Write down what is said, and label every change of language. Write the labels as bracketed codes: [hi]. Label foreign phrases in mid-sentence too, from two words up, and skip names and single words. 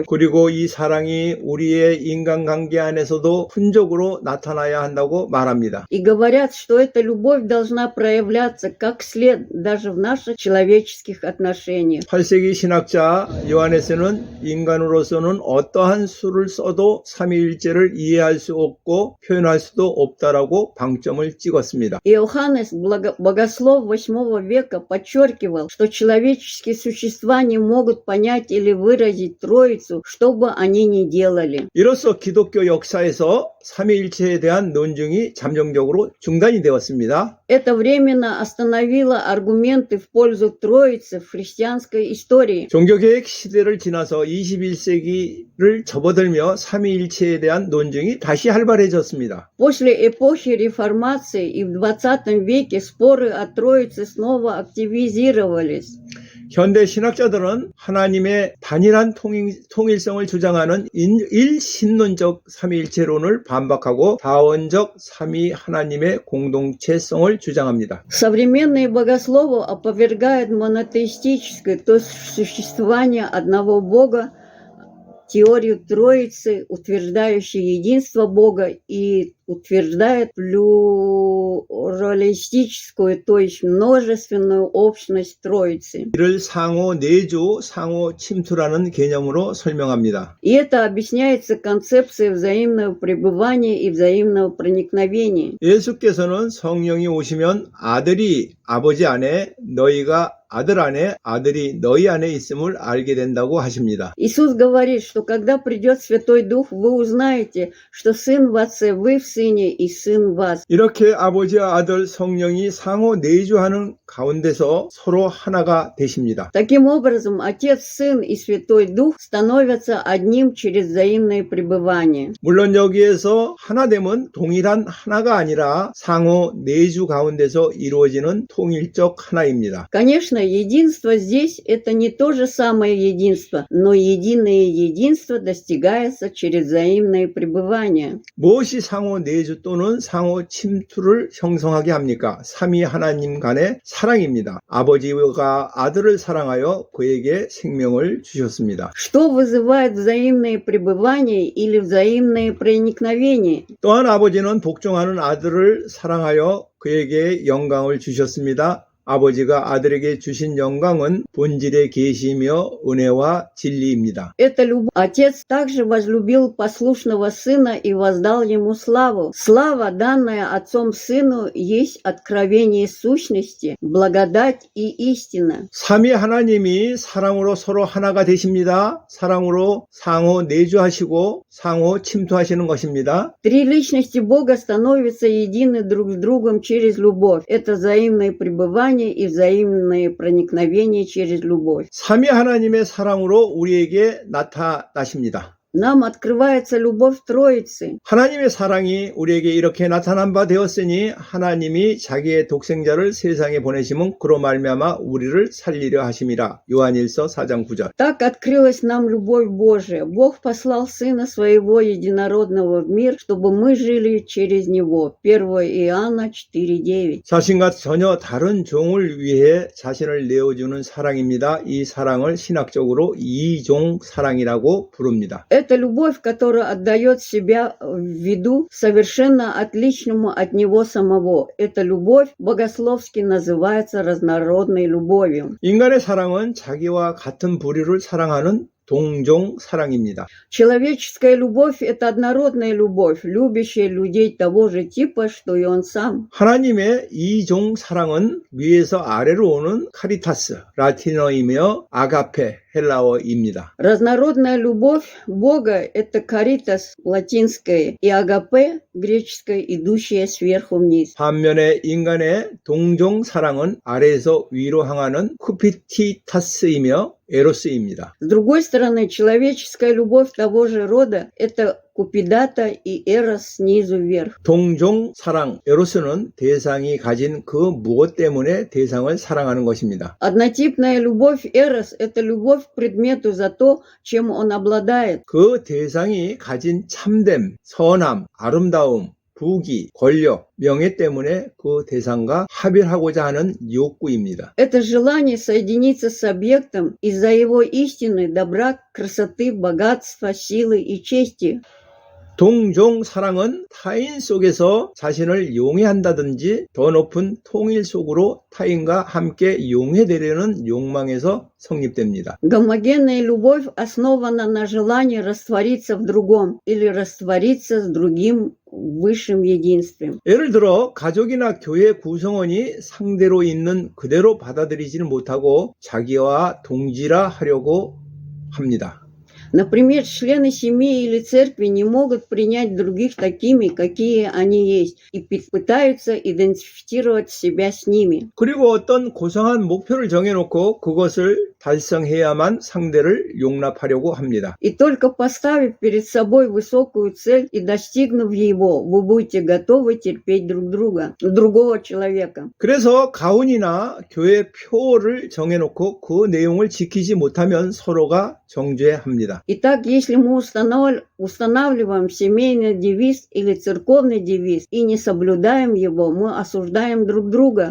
[ko] 그리고 이 사랑이 우리의 인간관계 안에서도 흔적으로 나타나야 한다고 말합니다. [ru] И говорят, что эта любовь должна проявляться как след даже в наших человеческих отношениях. [ko] 8세기 신학자 요한에서는 인간으로서는 어떠한 수를 써도 삼위일체를 이해할 수 없고 표현할 수도 없다라고 방점을 찍었습니다. [ru] Иоаннес, богослов VIII века, подчеркивал, что человеческие существа не могут понять или выразить Троицу, что бы они ни делали. [ko] 이로써 기독교 역사에서 삼위일체에 대한 논증이 잠정적으로 중단이 되었습니다. [ru] Это временно остановило аргументы в пользу Троицы в христианской истории. [ko] 종교개혁 시대를 지나서 21세기를 접어들며 삼위일체에 대한 논증이 다시 활발해졌습니다. [ru] После эпохи реформации и в XX веке споры о Троице снова активизировались. [ko] 현대 신학자들은 하나님의 단일한 통일성을 주장하는 일신론적 삼위일체론을 반박하고 다원적 삼위 하나님의 공동체성을 주장합니다. [ru] Современные богословы опровергают монотеистическое, то есть существование одного Бога, теорию Троицы, утверждающую единство Бога, и утверждает плюралистическую, то есть множественную общность Троицы. [ko] 이를 상호 내주, 상호 침투라는 개념으로 설명합니다. [ru] И это объясняется концепцией взаимного пребывания и взаимного проникновения. [ko] 예수께서는 성령이 오시면 아들이 아버지 안에 너희가 아들 안에 아들이 너희 안에 있음을 알게 된다고 하십니다. [ru] Иисус говорит, что когда придет Святой Дух, вы узнаете, что Сын в Отце, вы в Сыне и Сын в вас. [ko] 이렇게 아버지와 아들 성령이 상호 내주하는 가운데서 서로 하나가 되십니다. [ru] Таким образом, Отец, Сын и Святой Дух становятся одним через взаимное пребывание. [ko] 물론 여기에서 하나됨은 동일한 하나가 아니라 상호 내주 가운데서 이루어지는 통일적 하나입니다. [ru] Конечно, единство здесь – это не то же самое единство, но единое единство достигается через взаимное пребывание. [ko] 무엇이 상호 내주 또는 상호 침투를 형성하게 합니까? 삼위 하나님 간의 사랑입니다. 아버지가 아들을 사랑하여 그에게 생명을 주셨습니다. [ru] Что вызывает взаимное пребывание или взаимное проникновение? [ko] 또한 아버지는 복종하는 아들을 사랑하여 그에게 영광을 주셨습니다. 아버지가 아들에게 주신 영광은 본질의 계시며 은혜와 진리입니다. [ru] Это любовь. Отец также возлюбил послушного сына и воздал ему славу. Слава, данная Отцом Сыну, есть откровение сущности, благодать и истина. [ko] 삼위 하나님이 사랑으로 서로 하나가 되십니다. 사랑으로 상호 내주하시고 상호 침투하시는 것입니다. [ru] Три личности Бога становятся едины друг с другом через любовь. Это взаимное пребывание и взаимное проникновение через любовь. [ko] 삼위 하나님의 사랑으로 우리에게 나타나십니다. [ru] Нам открывается любовь Троицы. [ko] 하나님의 사랑이 우리에게 이렇게 나타난 바 되었으니 하나님이 자기의 독생자를 세상에 보내심은 그로 말미암아 우리를 살리려 하심이라. 요한일서 4장 9절. [ru] Так открылась нам любовь Божия. Бог послал Сына Своего Единородного в мир, чтобы мы жили через Него. 1 Иоанна 4:9. [ko] 자신과 전혀 다른 종을 위해 자신을 내어주는 사랑입니다. 이 사랑을 신학적으로 이종 사랑이라고 부릅니다. [ru] Это любовь, которая отдает себя в виду совершенно отличному от него самого. Эта любовь богословски называется разнородной любовью. [ko] 인간의 사랑은 자기와 같은 부류를 사랑하는 동종 사랑입니다. [ru] Человеческая любовь – это однородная любовь, любящая людей того же типа, что и он сам. [ko] 하나님의 이종 사랑은 위에서 아래로 오는 카리타스, 라틴어이며 아가페, 헬라어입니다. [ru] Разнородная любовь Бога – это каритас, латинское, и агапе, греческое, идущее сверху вниз. [ko] 반면에 인간의 동종 사랑은 아래에서 위로 향하는 쿠피티타스이며 에로스입니다. [ru] С другой стороны, человеческая любовь того же рода – это купидата и эрос снизу вверх. [ko] 동종 사랑, 에로스는 대상이 가진 그 무엇 때문에 대상을 사랑하는 것입니다. [ru] Однотипная любовь эрос – это любовь к предмету за то, чем он обладает. [ko] 그 대상이 가진 참됨, 선함, 아름다움, 부귀, 권력, 명예 때문에 그 대상과 합일하고자 하는 욕구입니다. [ru] Это желание соединиться с объектом из-за его истины, добра, красоты, богатства, силы и чести. [ko] 동종 사랑은 타인 속에서 자신을 용해한다든지 더 높은 통일 속으로 타인과 함께 용해되려는 욕망에서 성립됩니다. [ru] Гомогенная любовь основана на желании раствориться в другом или раствориться с другим высшим единством. [ko] 예를 들어 가족이나 교회 구성원이 상대로 있는 그대로 받아들이지는 못하고 자기와 동질화 하려고 합니다. [ru] Например, члены семьи или церкви не могут принять других такими, какие они есть, и пытаются идентифицировать себя с ними. [ko] 그리고 어떤 고상한 목표를 정해놓고 그것을 달성해야만 상대를 용납하려고 합니다. [ru] И только поставив перед собой высокую цель и достигнув его, вы будете готовы терпеть друг друга, другого человека. [ko] 그래서 가훈이나 교회 표를 정해놓고 그 내용을 지키지 못하면 서로가 정죄합니다. [ru] Итак, если мы устанавливаем семейный девиз или церковный девиз и не соблюдаем его, мы осуждаем друг друга.